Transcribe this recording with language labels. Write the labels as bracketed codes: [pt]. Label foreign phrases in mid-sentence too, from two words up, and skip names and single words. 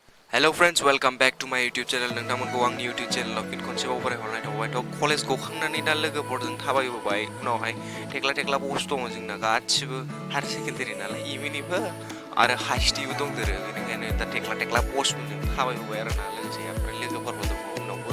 [en] Hello friends, welcome back to my YouTube channel. [brx] नोंथांमोनखौ आंनि [en] YouTube channel [brx] आव फिन खनसेबाव बरायहरनाय थाबाय। कलेज गखांनानै दा लोगोफोरजों थाबायबोबाय। उनावहाय थेक्ला पस्ट दङ जोंना गासिबो हायार सेकेन्डारि नालाय इउनिबो आरो हाइस्टिबो दंदेरो। बेनिखायनो दा थेक्ला पस्टजों थाबायबोबाय आरोना लोगोसे ओमफ्राय लोगोफोरबो दङ उनावबो।